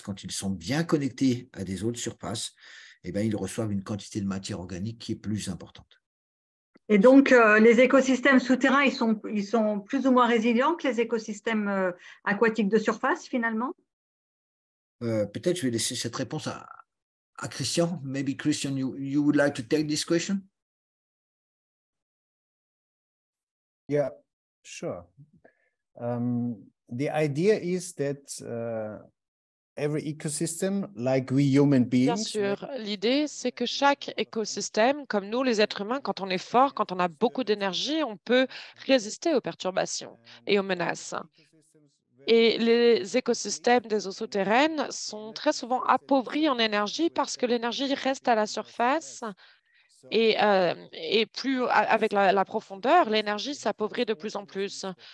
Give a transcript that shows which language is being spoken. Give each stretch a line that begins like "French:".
French: Quand ils sont bien connectés à des eaux de surface, eh bien, ils reçoivent une quantité de matière organique qui est plus importante. Et donc, les écosystèmes souterrains, ils sont plus ou moins résilients que les écosystèmes aquatiques de surface, finalement? Peut-être je vais laisser cette réponse à Christian.
English: Maybe Christian, you would like to take this question? Yeah, sure. The idea is that every ecosystem, like we human
French: Bien
English: beings,
French: sûr, l'idée, c'est que chaque écosystème, comme nous, les êtres humains, quand on est fort, quand on a beaucoup d'énergie, on peut résister aux perturbations et aux menaces. Et les écosystèmes des eaux souterraines sont très souvent appauvris en énergie parce que l'énergie reste à la surface et plus avec la profondeur, l'énergie s'appauvrit de plus en plus.